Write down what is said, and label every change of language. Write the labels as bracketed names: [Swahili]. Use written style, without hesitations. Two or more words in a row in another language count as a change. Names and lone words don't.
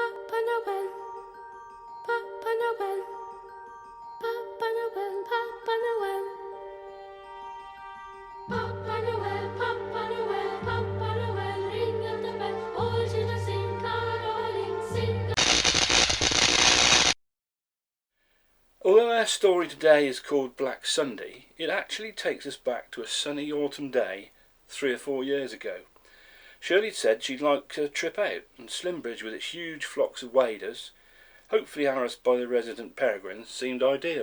[English] Papa Noel, Papa Noel, Papa Noel, Papa Noel. Papa Noel, Papa Noel, Papa Noel, ring the bell, all children sing caroling, sing. Although our story today is called Black Sunday, it actually takes us back to a sunny autumn day 3 or 4 years ago. Shirley said she'd like a trip out, and Slimbridge with its huge flocks of waders, hopefully harassed by the resident peregrines, seemed ideal.